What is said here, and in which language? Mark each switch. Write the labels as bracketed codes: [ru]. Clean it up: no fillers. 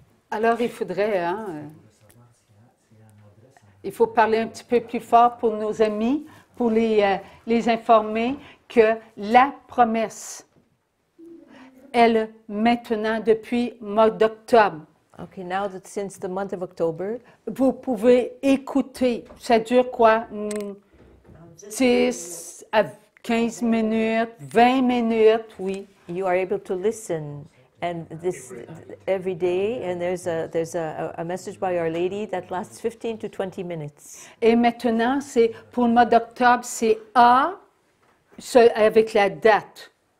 [fr] Alors, il faudrait, il faut parler un petit peu plus fort pour nos amis, pour les informer que la promesse elle, maintenant, depuis le mois d'octobre, [en] Okay, now that since the month of October, [fr] vous pouvez écouter. Ça dure quoi? 10 à 15 minutes, 20 minutes, oui. [en] you are able to listen, and this every day. And there's a message by Our Lady that lasts 15 to 20 minutes. [fr] Et maintenant, c'est pour le mois d'octobre, c'est A avec la date.